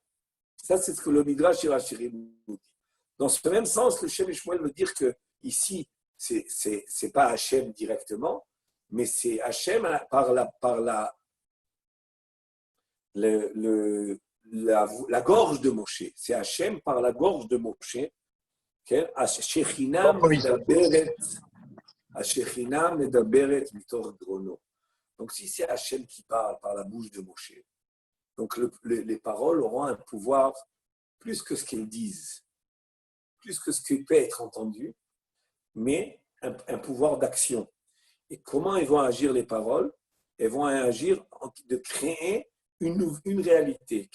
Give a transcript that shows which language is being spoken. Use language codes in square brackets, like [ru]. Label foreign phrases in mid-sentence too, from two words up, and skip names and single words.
[fr] Ça, c'est ce que le Midrash Shir HaShirim nous dit. Dans ce même sens, le Shem Shmuel veut dire que ici, c'est pas Hachem directement, mais c'est Hachem par la gorge de Moshe. C'est Hachem par la gorge de Moshe. [he] שכינה מדברת מתוך גרונו. [fr] Donc, si c'est Hachem qui parle par la bouche de Moshe, donc les paroles auront un pouvoir plus que ce qu'elles disent, plus que ce qui peut être entendu, mais un pouvoir d'action. Et comment elles vont agir les paroles? Elles vont agir de créer une réalité.